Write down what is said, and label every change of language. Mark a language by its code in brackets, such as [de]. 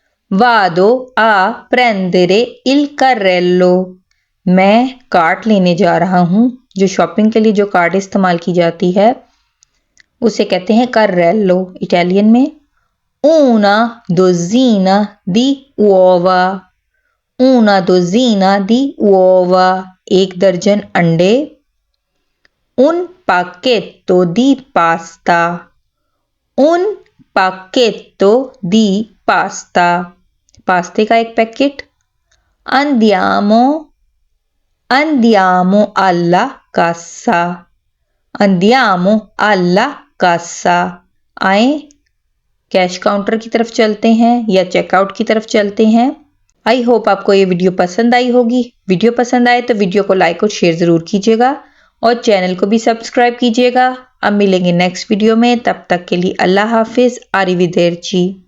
[it] वादो आ प्रेंदेरे इल कार्रेलो [hi] मैं कार्ट लेने जा रहा हूँ। जो शॉपिंग के लिए जो कार्ट इस्तेमाल की जाती है उसे कहते हैं कार्रेलो इटालियन में। [it] una dozzina di uova। una dozzina di uova [hi] एक दर्जन अंडे। [it] un pacchetto di pasta। un pacchetto di pasta [hi] पास्ते का एक packet. [it] andiamo andiamo alla cassa। andiamo alla कासा [hi] आए कैश काउंटर की तरफ चलते हैं या चेकआउट की तरफ चलते हैं। आई होप आपको ये वीडियो पसंद आई होगी। वीडियो पसंद आए तो वीडियो को लाइक और शेयर जरूर कीजिएगा और चैनल को भी सब्सक्राइब कीजिएगा। अब मिलेंगे नेक्स्ट वीडियो में, तब तक के लिए अल्लाह हाफिज। आरिविदेरची।